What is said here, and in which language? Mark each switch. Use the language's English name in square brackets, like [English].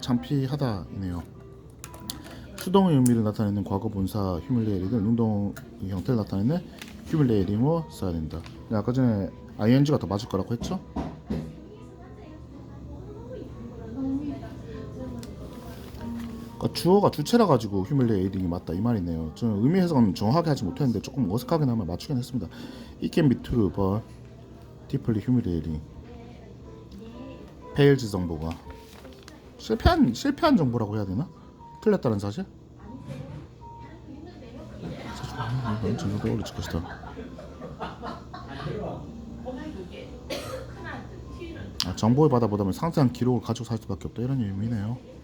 [Korean] 창피하다이네요. 수동의 의미를 나타내는 과거 분사 humiliated는 능동 형태를 나타내는 humiliating으로 써야 된다. 아까 전에 ing가 더 맞을 거라고 했죠? 그러니까 주어가 주체라 가지고 humiliating이 맞다 이 말이네요. 저는 의미 해석은 정확하게 하지 못했는데 조금 어색하게 나면 맞추긴 했습니다. [English] It can be true, but deeply humiliating. [Korean] 페일즈 정보가 실패한 정보라고 해야 되나? 틀렸다는 사실? 전혀 더 어려질 것이다. 정보의 바다보다는 상세한 기록을 가지고 살 수밖에 없다 이런 의미네요.